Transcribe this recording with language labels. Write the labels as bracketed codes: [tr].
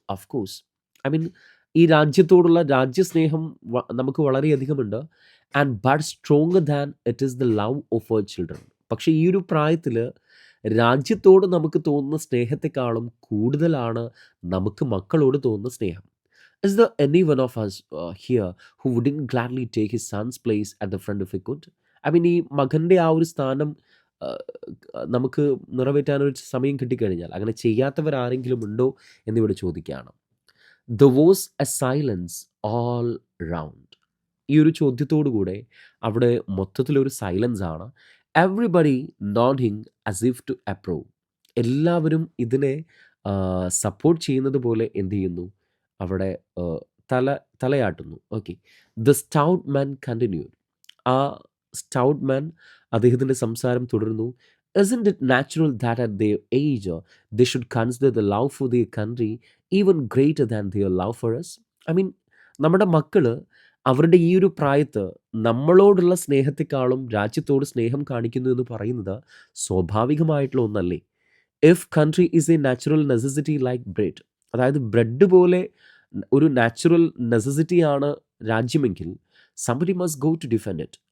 [ml] Of course, I mean, ഈ രാജ്യത്തോടുള്ള രാജ്യസ്നേഹം നമുക്ക് വളരെയധികമുണ്ട്. [en] And but stronger than it is the love of our children. [ml] പക്ഷേ ഈ ഒരു പ്രായത്തിൽ രാജ്യത്തോട് നമുക്ക് തോന്നുന്ന സ്നേഹത്തെക്കാളും കൂടുതലാണ് നമുക്ക് മക്കളോട് തോന്നുന്ന സ്നേഹം. [en] Is there any one of us here who wouldn't gladly take his son's place at the front if he could? [ml] I mean, ഈ മകൻ്റെ ആ ഒരു സ്ഥാനം നമുക്ക് നിറവേറ്റാനൊരു സമയം കിട്ടിക്കഴിഞ്ഞാൽ അങ്ങനെ ചെയ്യാത്തവരാരെങ്കിലും ഉണ്ടോ എന്നിവിടെ ചോദിക്കുകയാണ്. [en] There was a silence all round. [ml] ഈ ഒരു ചോദ്യത്തോടു കൂടെ അവിടെ മൊത്തത്തിലൊരു സൈലൻസ് ആണ്. [en] Everybody nodding as if to approve. [ml] എല്ലാവരും ഇതിനെ സപ്പോർട്ട് ചെയ്യുന്നത് പോലെ എന്ത് ചെയ്യുന്നു, അവിടെ തലയാട്ടുന്നു. Okay, [en] The stout man continued. [ml] ആ സ്റ്റൗട്ട് മാൻ അദ്ദേഹത്തിൻ്റെ സംസാരം തുടർന്നു. [en] Isn't it natural that at their age they should consider the love for their country even greater than their love for us? [ml] I mean, നമ്മുടെ മക്കള് അവരുടെ ഈ ഒരു പ്രായത്ത് നമ്മളോടുള്ള സ്നേഹത്തെക്കാളും രാജ്യത്തോട് സ്നേഹം കാണിക്കുന്നു എന്ന് പറയുന്നത് സ്വാഭാവികമായിട്ടുള്ള ഒന്നല്ലേ? [en] if country is a natural necessity like bread, [ml] അതായത് ബ്രെഡ് പോലെ ഒരു natural നെസസിറ്റിയാണ് രാജ്യമെങ്കിൽ, [en] Somebody must go to defend it.